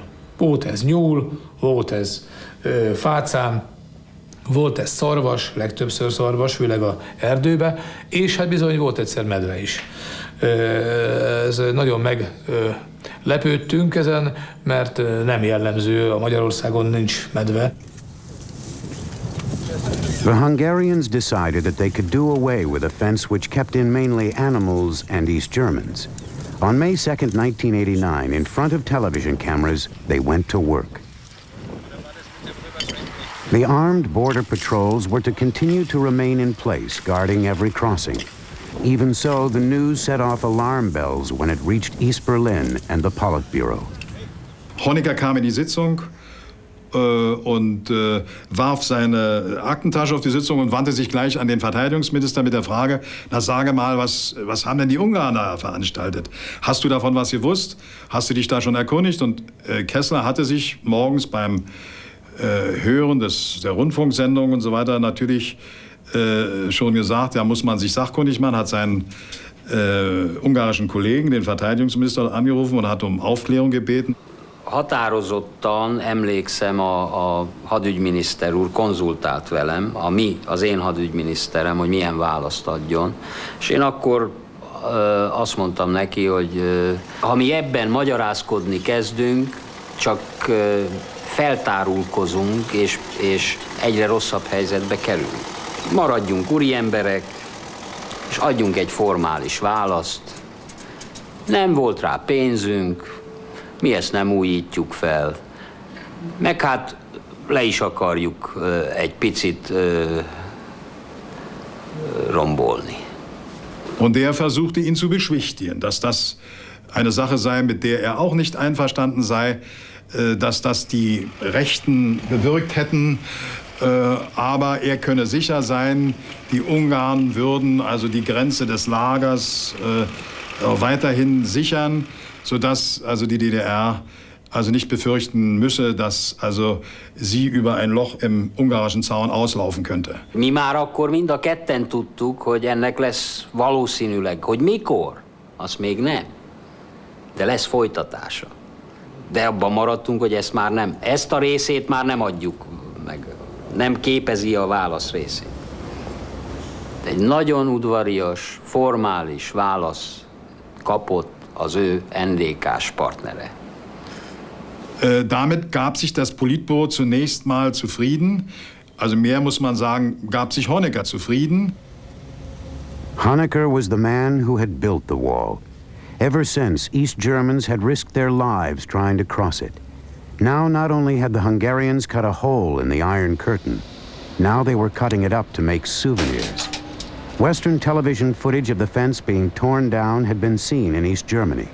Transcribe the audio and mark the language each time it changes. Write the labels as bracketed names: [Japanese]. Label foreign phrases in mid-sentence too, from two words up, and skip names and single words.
[Hungarian] Volt ez nyúl, volt ez fácán, volt ez szarvas, legtöbbször szarvas, főleg az erdőbe, és hát bizony volt egyszer medve is. Ez nagyon meglepődtünk ezen, mert nem jellemző, a Magyarországon nincs medve. [English] The Hungarians decided that they could do away with a fence which kept in mainly animals and East Germans. On May 2nd, 1989, in front of television cameras, they went to work. The armed border patrols were to continue to remain in place, guarding every crossing. Even so, the news set off alarm bells when it reached East Berlin and the Politburo. [German] Honecker kam in die Sitzung und warf seine Aktentasche auf die Sitzung und wandte sich gleich an den Verteidigungsminister mit der Frage, na sage mal, was haben denn die Ungarn da veranstaltet? Hast du davon was gewusst? Hast du dich da schon erkundigt? Und Kessler hatte sich morgens beim Hören der Rundfunksendung und so weiter natürlich schon gesagt, da muss man sich sachkundig machen, hat seinen ungarischen Kollegen, den Verteidigungsminister, angerufen und hat um Aufklärung gebeten. [Hungarian] Határozottan emlékszem, a hadügyminiszter úr konzultált velem, az én hadügyminiszterem, hogy milyen választ adjon. És én akkor azt mondtam neki, hogy ha mi ebben magyarázkodni kezdünk, csak feltárulkozunk, és egyre rosszabb helyzetbe kerülünk. Maradjunk úriemberek, és adjunk egy formális választ. Nem volt rá pénzünk, mi ezt nem újítjuk fel, meg hát le is akarjuk egy picit rombolni. [German] Und der versuchte ihn zu beschwichtigen, dass das eine Sache sei, mit der er auch nicht einverstanden sei, dass das die Rechten bewirkt hätten, aber er könne sicher sein, die Ungarn würden also die Grenze des Lagers weiterhin sichern, sodass also die DDR also nicht befürchten müsse, dass also sie über ein Loch im ungarischen Zaun auslaufen könnte. [Hungarian] Mi már akkor mind a ketten tudtuk, hogy ennek lesz valószínűleg, hogy mikor, azt még nem, de lesz folytatása. De abban maradtunk, hogy ezt a részét már nem adjuk meg, nem képezi a válasz részét. De egy nagyon udvarias, formális válasz kapott az ő NDK-s partnere. [German] Damit gab sich das Politburo zunächst mal zufrieden. Also mehr muss man sagen, gab sich Honecker zufrieden. [English] Honecker was the man who had built the wall. Ever since, East Germans had risked their lives trying to cross it. Now not only had the Hungarians cut a hole in the Iron Curtain, now they were cutting it up to make souvenirs. Western television footage of the fence being torn down had been seen in East Germany.